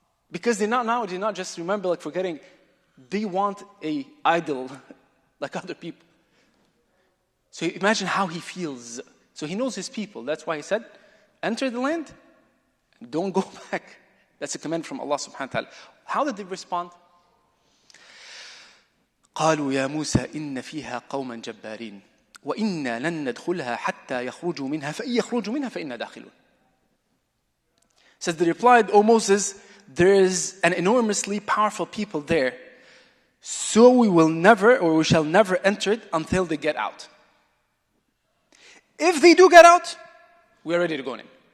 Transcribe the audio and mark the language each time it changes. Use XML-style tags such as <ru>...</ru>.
<en>Because they not just remember like forgetting, they want a idol like other people. So imagine how he feels. So he knows his people. That's why he said, enter the land and don't go back. That's a command from Allah subhanahu wa ta'ala. How did they respond?</en> <ar>قالوا يا موسى إن فيها قوما جبارين وإنا لن ندخلها حتى يخرجوا منها فإن يخرجوا منها فإنا داخلون.</ar> <en>Says they replied, O Moses, there is an enormously powerful people there, so we shall never enter it until they get out. If they do get out, we are ready to go in.</en>